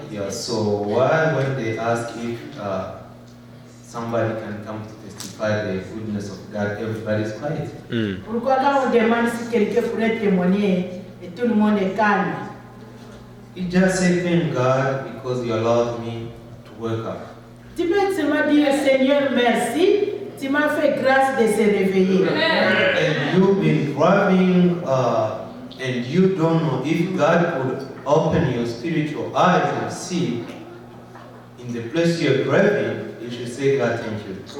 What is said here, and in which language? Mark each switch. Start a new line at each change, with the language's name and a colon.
English: So why when they ask if somebody can come to testify the goodness of God, everybody is quiet?
French: Pourquoi quand on demande si quelqu'un pourrait témoigner et tout le monde est calme?
English: You just say thank God because you allowed me to wake up.
French: Tu peux seulement dire Seigneur merci, tu m'as fait grâce de se réveiller.
English: And you've been driving and you don't know if God could open your spiritual eyes and see in the place you're driving, you should say God thank you.